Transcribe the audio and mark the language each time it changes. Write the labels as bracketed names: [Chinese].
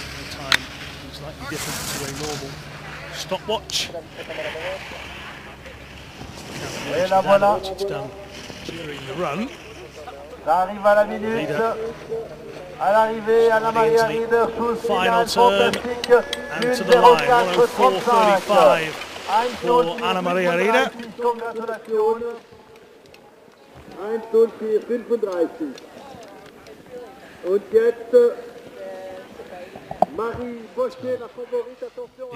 [English] Time is slightly different to a normal stopwatch. Which it's done during the run. [French] Arrive à la minute. À l'arrivée, Anna-Maria Rieder sous le [English] final turn and to the line. 1:04.35 for Anna-Maria Rieder. Congratulations. 1:04.35. [German] Und jetzt [French] Marie Bochet, la favorite, attention.